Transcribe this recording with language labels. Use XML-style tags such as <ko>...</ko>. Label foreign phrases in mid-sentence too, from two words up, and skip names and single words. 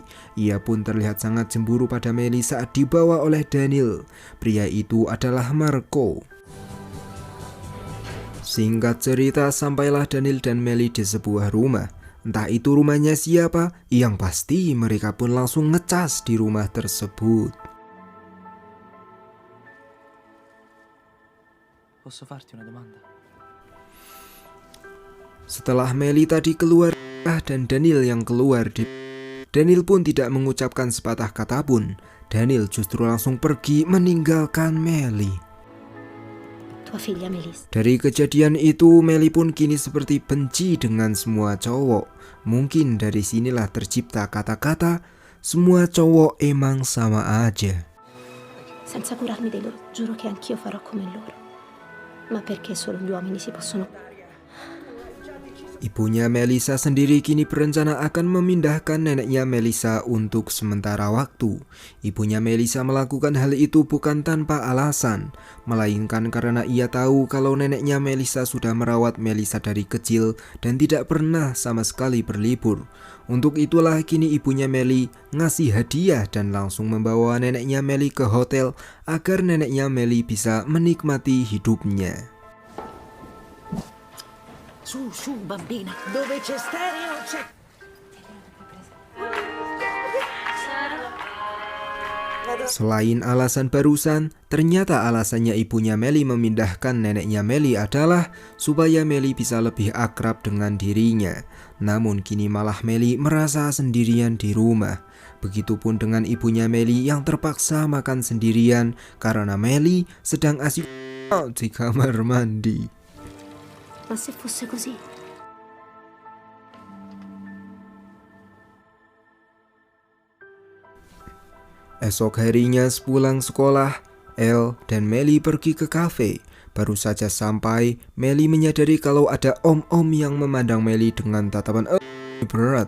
<id>Ia pun terlihat sangat cemburu pada Melly saat dibawa oleh Daniel. Pria itu adalah Marco. Singkat cerita, sampailah Daniel dan Melly di sebuah rumah. Entah itu rumahnya siapa, yang pasti mereka pun langsung ngecas di rumah tersebut.</id> <it>Posso farti una domanda?</it> <id>Setelah Melly tadi keluar dan Daniel yang keluar, Daniel pun tidak mengucapkan sepatah kata pun. Daniel justru langsung pergi meninggalkan Melly.</id> <it>Tua figlia Melissa.</it> <id>Dari kejadian itu, Melly pun kini seperti benci dengan semua cowok. Mungkin dari sinilah tercipta kata-kata, semua cowok emang sama aja.</id> <it>Senza curarmi dei loro, giuro che anch'io farò come loro. Ma perché solo gli uomini si possono...</it> <id>Ibunya Melissa sendiri kini berencana akan memindahkan neneknya Melissa untuk sementara waktu. Ibunya Melissa melakukan hal itu bukan tanpa alasan, melainkan karena ia tahu kalau neneknya Melissa sudah merawat Melissa dari kecil dan tidak pernah sama sekali berlibur. Untuk itulah kini ibunya Melly ngasih hadiah dan langsung membawa neneknya Melly ke hotel agar neneknya Melly bisa menikmati hidupnya.</id> <it>Su, bambina, dove c'è stereo c'è...</it> <id>Selain alasan barusan, ternyata alasannya ibunya Melly memindahkan neneknya Melly adalah supaya Melly bisa lebih akrab dengan dirinya. Namun kini malah Melly merasa sendirian di rumah. Begitupun dengan ibunya Melly yang terpaksa makan sendirian karena Melly sedang asyik di kamar mandi.</id> <it>Ma se fosse così?</it> <id>Esok harinya sepulang sekolah, Elle dan Melly pergi ke kafe. Baru saja sampai, Melly menyadari kalau ada om-om yang memandang Melly dengan tatapan berat.</id>